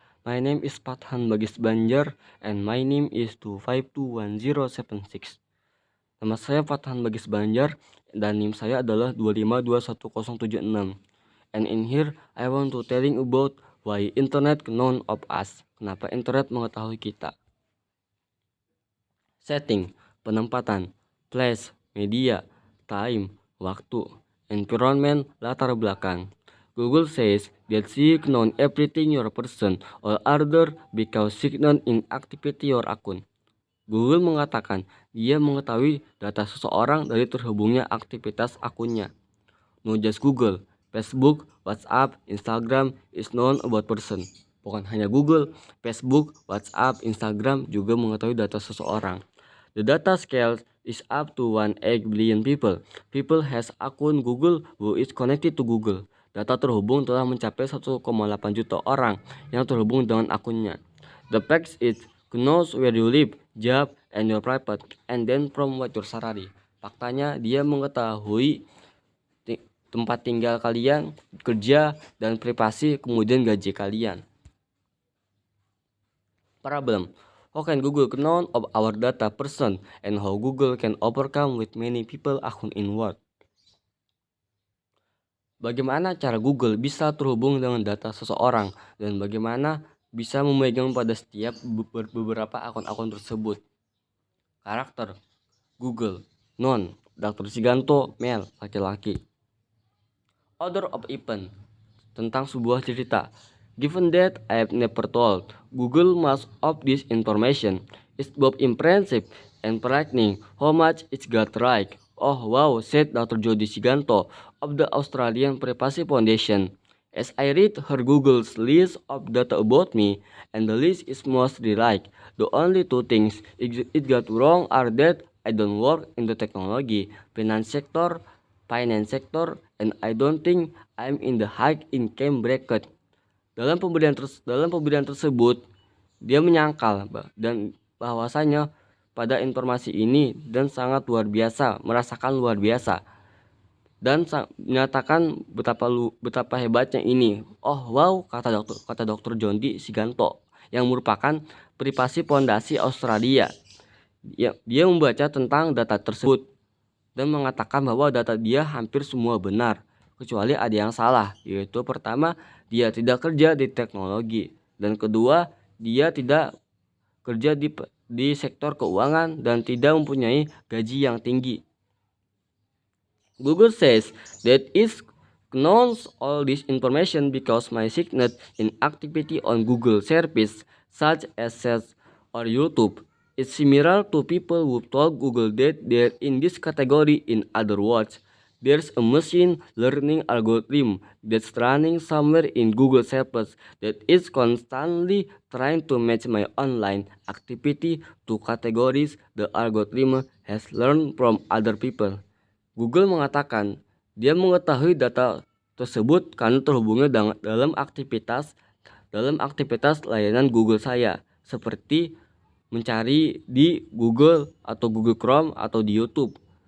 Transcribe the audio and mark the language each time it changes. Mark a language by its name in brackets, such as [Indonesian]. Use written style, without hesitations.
[English] My name is Fathan Bagis Banjar and my name is 2521076. [Indonesian] Nama saya Fathan Bagis Banjar dan NIM saya adalah 2521076. [English] And in here I want to telling about why internet known of us. [Indonesian] Kenapa internet mengetahui kita? [English] Setting, penempatan, place, media, time, waktu, environment, latar belakang. Google says that she knows everything your person or other because she knows in activity your account. [Indonesian] Google mengatakan dia mengetahui data seseorang dari terhubungnya aktivitas akunnya. [English] No just Google, Facebook, WhatsApp, Instagram is known about person. [Indonesian] Bukan hanya Google, Facebook, WhatsApp, Instagram juga mengetahui data seseorang. [English] The data scale is up to 1 billion people. People has akun Google who is connected to Google. [Indonesian] Data terhubung telah mencapai 1,8 juta orang yang terhubung dengan akunnya. [English] The fact is knows where you live, job, and your private, and then from what your salary. [Indonesian] Faktanya dia mengetahui tempat tinggal kalian, kerja, dan privasi, kemudian gaji kalian. [English] Problem. How can Google know of our data person and how Google can overcome with many people account in world? [Indonesian] Bagaimana cara Google bisa terhubung dengan data seseorang dan bagaimana bisa memegang pada setiap beberapa akun-akun tersebut? Karakter Google non Dr. Siganto male laki-laki. [English] Order of event [Indonesian] tentang sebuah cerita. [English] Given that I have never told Google much of this information, it's both impressive and frightening how much it's got right. Oh wow, said Dr. Jody Siganto of the Australian Privacy Foundation. As I read her Google's list of data about me, and the list is mostly like, the only two things it got wrong are that I don't work in the technology, finance sector, and I don't think I'm in the high income bracket. [Indonesian] Dalam pemberian tersebut, dia menyangkal dan bahwasanya pada informasi ini dan sangat luar biasa, merasakan luar biasa dan menyatakan betapa hebatnya ini. Oh wow, kata dokter Jondi Siganto yang merupakan privasi fondasi Australia. Dia membaca tentang data tersebut dan mengatakan bahwa data dia hampir semua benar, kecuali ada yang salah, yaitu pertama, dia tidak kerja di teknologi, dan kedua, dia tidak kerja di sektor keuangan dan tidak mempunyai gaji yang tinggi. [English] Google says that it knows all this information because my signet in activity on Google service such as search or YouTube. It's similar to people who told Google that they're in this category. In other words, there's a machine learning algorithm that's running somewhere in Google service that is constantly trying to match my online activity to categories the algorithm has learned from other people. [Indonesian] Google mengatakan dia mengetahui data tersebut karena terhubungnya dalam aktivitas layanan Google saya, seperti mencari di Google atau Google Chrome atau di YouTube.